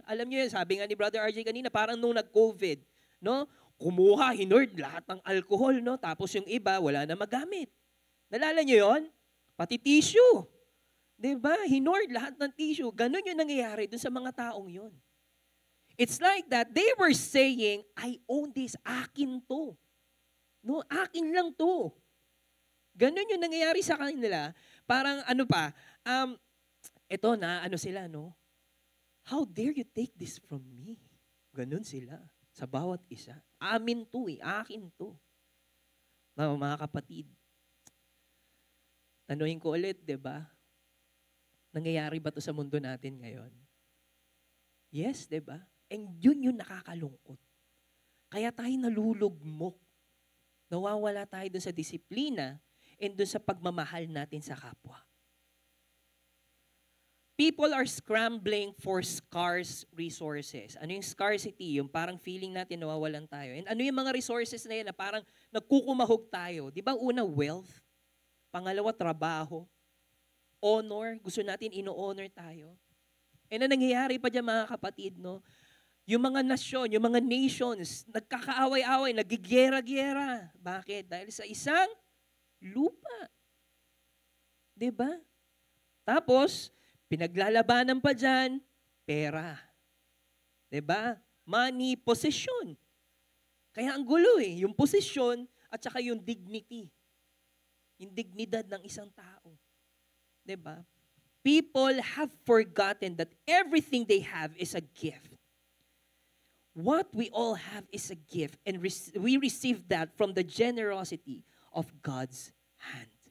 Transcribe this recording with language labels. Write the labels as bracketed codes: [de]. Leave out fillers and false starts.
[tl] Alam niyo yun, sabi nga ni Brother RJ kanina, parang nung nag-COVID, no? Kumuha, hinord lahat ng alcohol, no? Tapos yung iba, wala na magamit. Nalala niyo yun? Pati tissue. Diba? Hinord lahat ng tissue. Ganun yung nangyayari dun sa mga taong yun. [en] It's like that they were saying, I own this, [tl] akin to. No, akin lang to. Ganun yung nangyayari sa kanila. Parang ano pa, eto na, ano sila, no? [en] How dare you take this from me? [tl] Ganun sila. Sa bawat isa. Amin to eh, akin to. Mga kapatid, tanungin ko ulit, di ba? Nangyayari ba to sa mundo natin ngayon? Yes, di ba? And yun yung nakakalungkot. Kaya tayo nalulugmok. Nawawala tayo dun sa disiplina and dun sa pagmamahal natin sa kapwa. [en] People are scrambling for scarce resources. [tl] Ano yung scarcity? Yung parang feeling natin nawawalan tayo. And ano yung mga resources na yun na parang nagkukumahog tayo? Di ba una, wealth? Pangalawa, trabaho. Honor. Gusto natin ino-honor tayo. And ang nangyayari pa dyan mga kapatid, no? Yung mga nasyon, yung mga nations, nagkakaaway-away, nagigera-gera. Bakit? Dahil sa isang lupa. Diba? Tapos, pinaglalabanan pa dyan, pera. Diba? [en] Money, possession. [tl] Kaya ang gulo eh, yung possession at saka yung dignity. Yung dignidad ng isang tao. Diba? [en] People have forgotten that everything they have is a gift. What we all have is a gift, and we receive that from the generosity of God's hand.